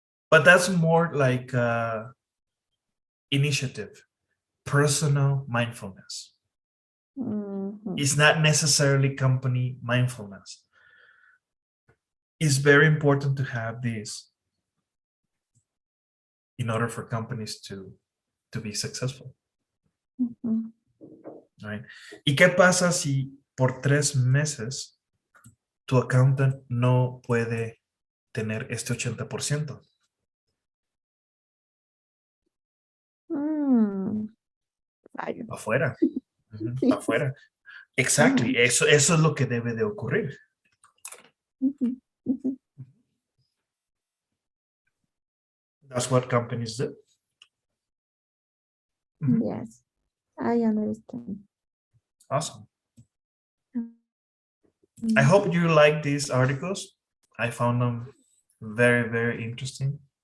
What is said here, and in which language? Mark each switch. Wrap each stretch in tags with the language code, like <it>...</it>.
<en>But that's more like initiative, personal mindfulness. Mhm. It's not necessarily company mindfulness. It's very important to have this in order for companies to be successful, Mhm. right?</en> <es>¿Y qué pasa si por 3 meses tu accountant no puede tener este 80%? Mm. Fallo. Afuera, Sí. afuera. Ajá. Exactly, eso es lo que debe de ocurrir. Ujú. Ujú.</es> <en>That's what companies do. Mhm. Yes, I understand. Awesome. I Mhm. hope you like these articles. I found them very, very interesting.</en>